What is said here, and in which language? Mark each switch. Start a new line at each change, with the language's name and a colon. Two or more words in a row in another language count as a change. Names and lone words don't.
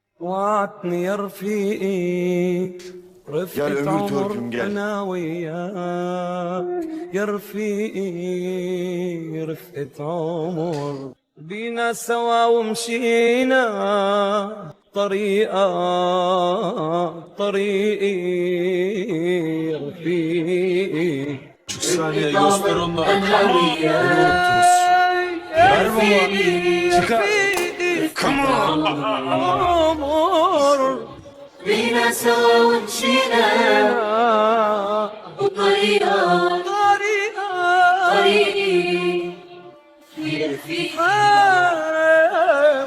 Arabic: وعدتني يا رفيقي رفقة عمر أنا وياك، يا رفيقي رفقة عمر بينا سوا ومشينا طريقي رفيقي.
Turkish: Buçuk saniye göster onlara.
Arabic: أنا وياك يا رفيقي عمر بينا سوا ومشينا طريقي يا رفيقي.